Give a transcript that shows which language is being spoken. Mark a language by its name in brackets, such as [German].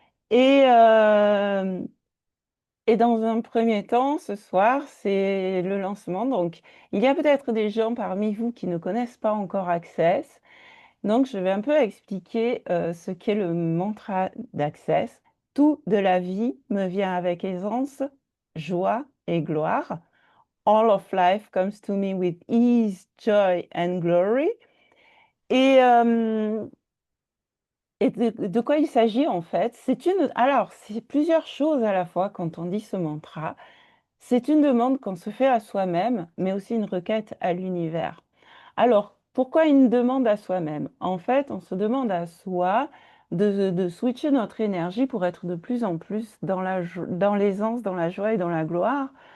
[French] Et, euh, et dans un premier temps, ce soir, c'est le lancement. Donc, il y a peut-être des gens parmi vous qui ne connaissent pas encore Access. Donc, je vais un peu expliquer ce qu'est le mantra d'Access. Tout de la vie me vient avec aisance, joie et gloire. [English] All of life comes to me with ease, joy and glory. [French] Et, euh, et de quoi il s'agit en fait? Alors, c'est plusieurs choses à la fois quand on dit ce mantra. C'est une demande qu'on se fait à soi-même, mais aussi une requête à l'univers. Alors, pourquoi une demande à soi-même? En fait, on se demande à soi de switcher notre énergie pour être de plus en plus dans l'aisance, dans la joie et dans la gloire.